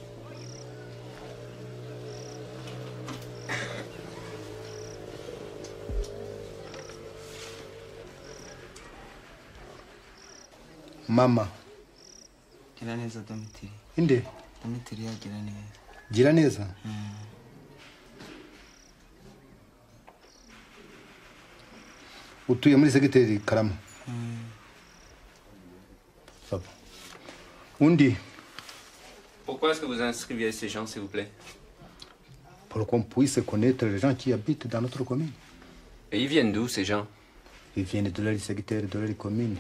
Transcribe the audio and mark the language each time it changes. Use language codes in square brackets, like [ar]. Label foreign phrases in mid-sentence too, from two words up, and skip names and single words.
[rw] Mama. Giraneza Domitiri. Inde? Domitiri ya Giraneza. Giraneza? Utuye muri segiteri Karama? [fr] Ça va. Undi? Pourquoi est-ce que vous inscriviez ces gens, s'il vous plaît? Pour qu'on puisse connaître les gens qui habitent dans notre commune. Et ils viennent d'où, ces gens? Ils viennent de leur secteur, de leur commune.